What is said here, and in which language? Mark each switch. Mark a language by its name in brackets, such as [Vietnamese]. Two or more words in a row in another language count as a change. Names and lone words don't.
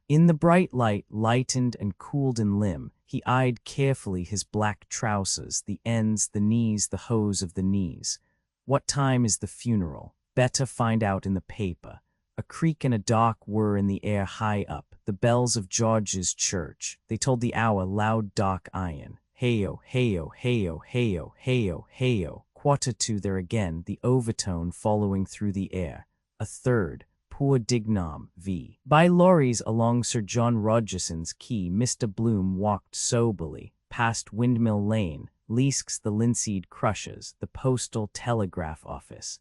[English] In the bright light, lightened and cooled in limb, he eyed carefully his black trousers, the ends, the knees, the hose of the knees. What time is the funeral? Better find out in the paper. A creak and a dark whir in the air high up, the bells of George's church. They told the hour, loud dark iron. Hey-o, hey-o, hey-o, hey-o, hey-o, hey-o. 1:45 there again, the overtone following through the air. A third, Poor Dignam, v. By lorries along Sir John Rogerson's quay, Mr. Bloom walked soberly, past Windmill Lane, Leask's the linseed crushers, the postal telegraph office.